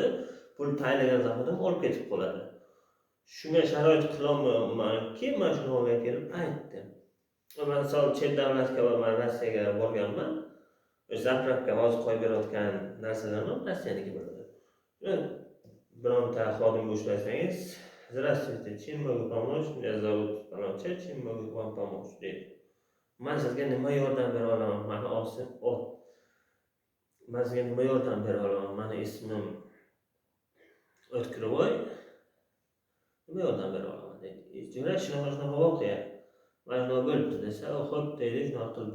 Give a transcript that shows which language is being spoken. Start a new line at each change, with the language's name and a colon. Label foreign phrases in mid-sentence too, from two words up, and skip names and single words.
Uzbek: Pul tayinlagan zahotim olib ketib qoladi. Shunga sharoit qilolmaymanki, men shuni olib kelib aytdim. Men misol chet davlatga va men Rossiyaga borganman. Zapravka hozir qo'yib berayotgan narsalarni Rossiyaniki bo'ladi. Bironta xodimga ushlasangiz,
Russian: "Здравствуйте, чем могу помочь? Меня зовут Paloncha, чем могу вам помочь?"
Uzbek: deydi. Men sizga nima yordam bera olaman? Meni olsin, Men sizga nima yordam bera olaman? Meni ismim O'tkirvoy. Nima yordam bera olaman deydi. Jumla shunaqa voqea. Mana nima bo'libdi desa, "Xo'p" deydi, shunaqa qildi.